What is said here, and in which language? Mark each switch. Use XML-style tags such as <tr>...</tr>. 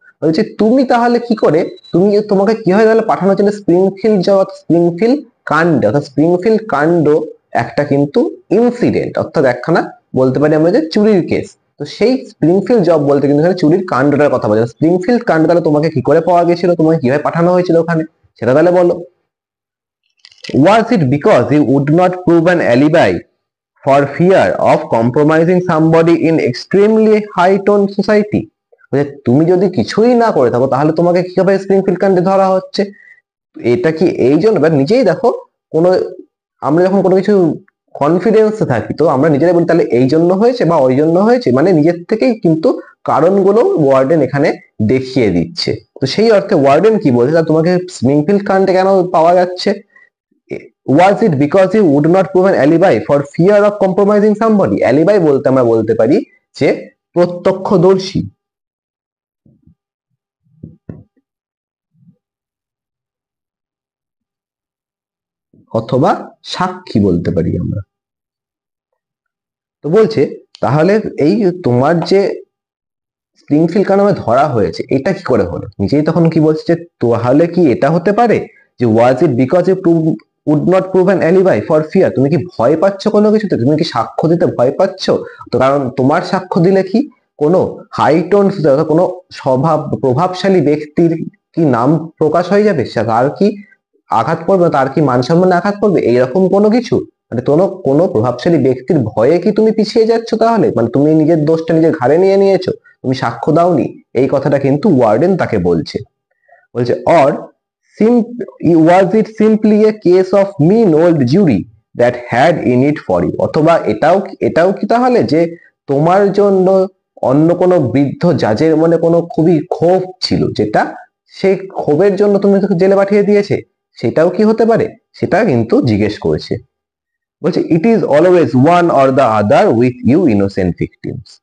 <bn>বলছে তুমি তাহলে কি করে তোমাকে কিভাবে তাহলে পাঠানো হয়েছিল স্প্রিংফিল্ড জব, স্প্রিংফিল্ড কাণ্ড, অর্থাৎ স্প্রিংফিল্ড কাণ্ড একটা কিন্তু ইনসিডেন্ট, অর্থাৎ একখানা বলতে পারি আমরা যে চুরির কেস। তো সেই স্প্রিংফিল্ড জব বলতে কিন্তু এখানে চুরির কাণ্ডটার কথা বলছে। স্প্রিংফিল্ড কাণ্ড তাহলে তোমাকে কি করে পাওয়া গেছিল, তোমাকে কিভাবে পাঠানো হয়েছিল ওখানে, সেটা তাহলে বলো।</bn> <en>Was it because you would not prove an alibi for fear of compromising somebody in extremely high tone society।</en> <bn>তুমি যদি কিছুই না করে থাকো তাহলে তোমাকে কিভাবে স্প্রিংফিল্ড কাণ্ডে ধরা হচ্ছে, এটা কি এই জন্য নিজেই দেখো কোনো আমরা যখন কোনো কিছু কনফিডেন্স থাকি তো আমরা নিজেরাই বলি তাহলে এই জন্য হয়েছে বা ওই জন্য হয়েছে, মানে নিজের থেকেই কিন্তু কারণগুলো ওয়ার্ডেন এখানে দেখিয়ে দিচ্ছে। তো সেই অর্থে ওয়ার্ডেন কি বলছে তোমাকে স্প্রিংফিল্ড কাণ্ডে কেন পাওয়া যাচ্ছে।</bn> <en>Was it because you would not prove an alibi for fear of compromising somebody?</en> <bn>Alibi বলতে আমরা বলতে পারি যে প্রত্যক্ষদর্শী অথবা সাক্ষী বলতে পারি আমরা। তো বলছে তাহলে এই তোমার যে স্প্রিংফিল্ড কাণ্ডে ধরা হয়েছে এটা কি করে হলো, নিজেই তখন কি বলছে যে তাহলে কি এটা হতে পারে যে</bn> <en>was it because you would not prove an alibi for fear,</en> <bn>তুমি কি ভয় পাচ্ছ কোনো কিছুতে, তুমি কি সাক্ষ্য দিতে ভয় পাচ্ছ। তো কারণ তোমার সাক্ষ্য দিলে কি কোনো হাইটোন কোনো প্রভাবশালী ব্যক্তির কি নাম প্রকাশ হয়ে যাবে, তার কি আঘাত পড়বে, তার কি মান সম্মানে আঘাত পড়বে, এইরকম কোনো কিছু। মানে কোনো প্রভাবশালী ব্যক্তির ভয়ে কি তুমি পিছিয়ে যাচ্ছ? তাহলে মানে তুমি নিজের দোষটা নিজের ঘাড়ে নিয়ে নিয়েছো, তুমি সাক্ষ্য দাওনি, এই কথাটা কিন্তু ওয়ার্ডেন তাকে বলছে। বলছে</bn> <en>or was it simply a case of mean old jury that had in it for you?</en> <bn>অথবা এটাও কি তাহলে যে তোমার জন্য অন্য কোনো বৃদ্ধ জাজের মনে কোনো খুবই ক্ষোভ ছিল, যেটা সেই ক্ষোভের জন্য তুমি তাকে জেলে পাঠিয়ে দিয়েছে, সেটাও কি হতে পারে? সেটা কিন্তু জিজ্ঞেস করেছে। বলছে</bn> <en>It is always one or the other with you innocent victims.</en>